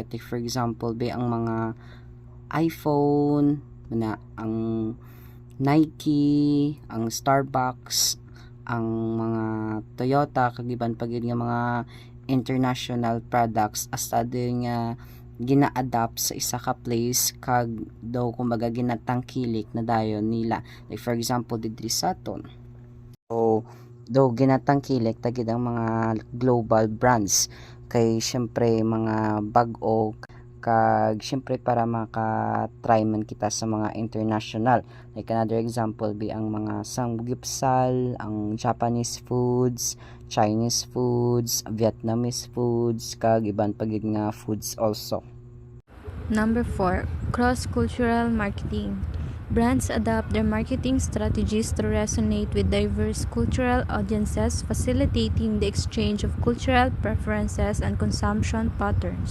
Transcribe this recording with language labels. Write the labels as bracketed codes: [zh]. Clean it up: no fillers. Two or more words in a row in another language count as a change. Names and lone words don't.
[en] Like for example, [hil] ang mga iPhone, ang Nike, ang Starbucks, ang mga Toyota, kag iban pag nga mga [en] international products [hil] hasta din nga gina-adapt sa isa ka place kag daw kumbaga ginatangkilik na dayon nila. [en] Like for example, [hil] didri sa aton. So, do ginatangkilik tagid ang mga [en] global brands [hil] kay syempre mga bag-o kag syempre para maka-try man kita sa mga international. [en] Like another example [hil] ang mga samgyeopsal, ang [en] Japanese foods, Chinese foods, Vietnamese foods [hil] kag iban pagid nga foods also. [en] Number 4, cross-cultural marketing. Brands adapt their marketing strategies to resonate with diverse cultural audiences, facilitating the exchange of cultural preferences and consumption patterns.